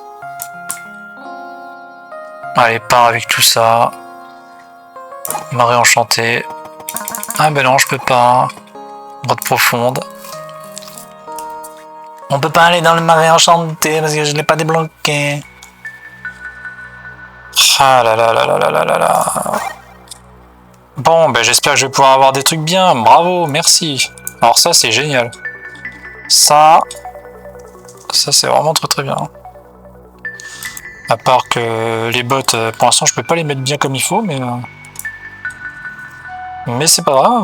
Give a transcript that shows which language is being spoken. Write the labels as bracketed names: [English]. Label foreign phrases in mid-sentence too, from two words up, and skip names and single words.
[French] Allez, pars avec tout ça. Marée enchantée. Ah ben non, je peux pas. Grotte profonde. On peut pas aller dans le marais enchanté parce que je l'ai pas débloqué. Ah là là là là là là là là. Bon, ben j'espère que je vais pouvoir avoir des trucs bien. Bravo, merci. Alors ça, c'est génial. Ça c'est vraiment très très bien. À part que les bottes, pour l'instant, je peux pas les mettre bien comme il faut, mais c'est pas grave.